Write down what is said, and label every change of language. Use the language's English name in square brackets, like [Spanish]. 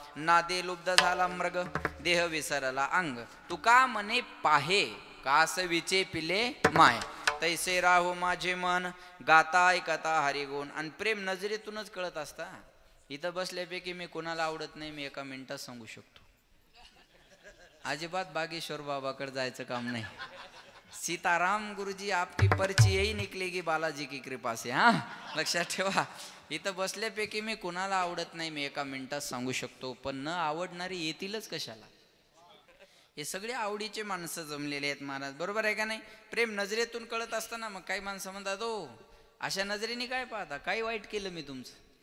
[Marathi] नादे लुब्ध झाला मृग देह विसरला अंग तुका म्हणे पाहे कासवीचे पिले माय तैसे राहो माझे मन गाता ऐकता हरिगुण. आणि प्रेम नजरेतूनच कळत असता. इथं बसल्यापैकी मी कोणाला आवडत नाही मी एका मिनिटात सांगू शकतो. अजिबात बागेश्वर बाबाकडे जायचं काम नाही. [Hindi] सीताराम गुरुजी आपकी पर्ची यही निकलेगी बालाजी की कृपा से. [Marathi] लक्षात ठेवा. इथं बसल्यापैकी मी कोणाला आवडत नाही मी एका मिनिटात सांगू शकतो. पण न आवडणारी येतीलच कशाला? हे सगळे आवडीचे माणसं जमलेले आहेत महाराज, बरोबर आहे का नाही? प्रेम नजरेतून कळत असताना मग काही माणसं म्हणतात हो अशा नजरेने काय पाहता, काही वाईट केलं मी तुमचं?